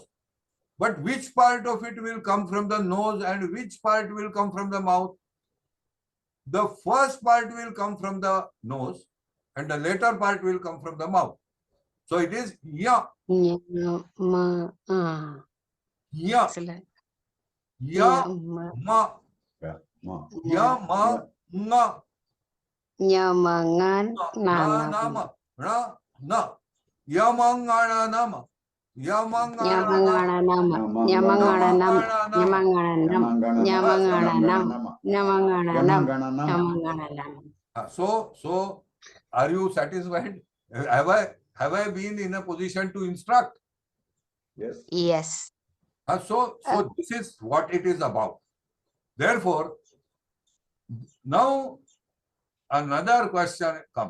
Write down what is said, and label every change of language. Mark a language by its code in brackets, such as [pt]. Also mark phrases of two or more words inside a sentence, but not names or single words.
[en] But which part of it will come from the nose and which part will come from the mouth? The first part will come from the nose and the later part will come from the mouth. So it is ya. Ya. Excellent. Ya. Ma. Ya. Ma. Nga. Nyamangan Na. nama. Na. Yamangana nama. Nyamangana nama. Nyamangana nama. Nyamangana nama. Nyamangana nama. Nyamangana nama. Nyamangana nama. So are you satisfied? Have I been in a position to instruct? Yes. Yes. So this is what it is about. Therefore, now another question comes.